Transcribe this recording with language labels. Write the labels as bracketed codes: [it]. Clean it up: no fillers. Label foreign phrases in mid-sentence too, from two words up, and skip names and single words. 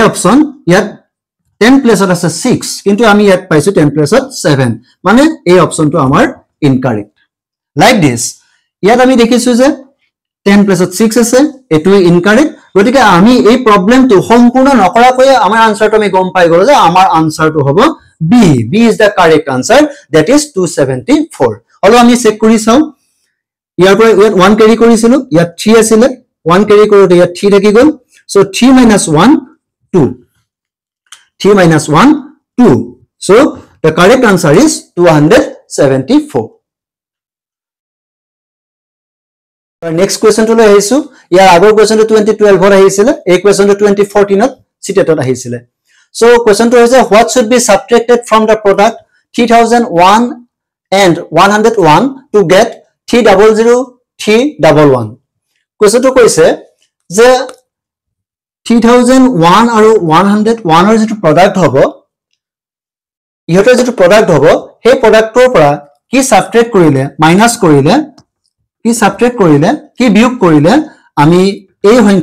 [as] অপচন ইয়াত 10 প্লেছত আছে 6 কিন্তু আমি ইয়াত পাইছো 10 প্লেছত 7 মানে এই অপচনটো আমাৰ ইনকাৰেক্ট [en] like this [as] ইয়াত আমি দেখিছো যে 10 প্লেছত 6 আছে এটো ইনকাৰেক্ট গতিকে আমি এই প্ৰবলেমটো সম্পূৰ্ণ নকৰাকৈ আমাৰ আনসাৰটো আমি গম পাই গলো যে আমাৰ আনসাৰটো হ'ব [en] B is the correct answer that is 274 [as] হলো আমি চেক কৰি চাও ইয়াৰ পৰা 1 কেৰি কৰিছিলো ইয়াত 3 আছিল 1 কেৰি কৰোতে ইয়াত 3 থাকি গল [en] so 3 minus 1 2 3 minus 1 2 so the correct answer is 274 next question to [as] লৈ আহিছো ইয়াৰ আগৰ [en] question 2012 [as] ৰ আহিছিল এই [en] question 2014 [as] ত চিটেটত আহিছিল [en] so question to হৈছে what should be subtracted from the product 3001 and 101 to get [as] 300311 question to কৈছে যে 3001 আৰু 101 ৰ যেটো প্ৰডাক্ট হ'ব ইহতৰ যেটো প্ৰডাক্ট হ'ব সেই প্ৰডাক্টৰ পৰা কি সাবট্ৰেক্ট কৰিলে মাইনাস কৰিলে কি সাবট্ৰেক্ট কৰিলে কি বিয়োগ কৰিলে আমি এই সংখ্যাটো